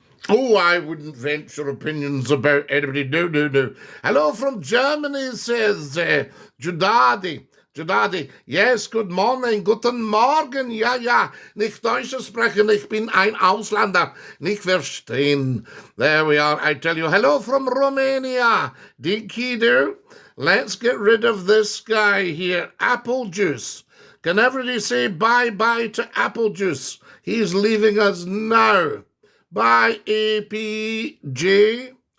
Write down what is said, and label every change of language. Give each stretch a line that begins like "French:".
English: Oh, I wouldn't venture opinions about anybody. No. Hello from Germany, says Judadi.
German: Jadadi,
English: yes, good morning,
German: guten Morgen, ja, ja, nicht Deutsch sprechen, ich bin ein Ausländer, nicht verstehen.
English: There we are, I tell you, hello from Romania, dinky do. Let's get rid of this guy here, apple juice. Can everybody say bye-bye to apple juice? He's leaving us now. Bye, APJ.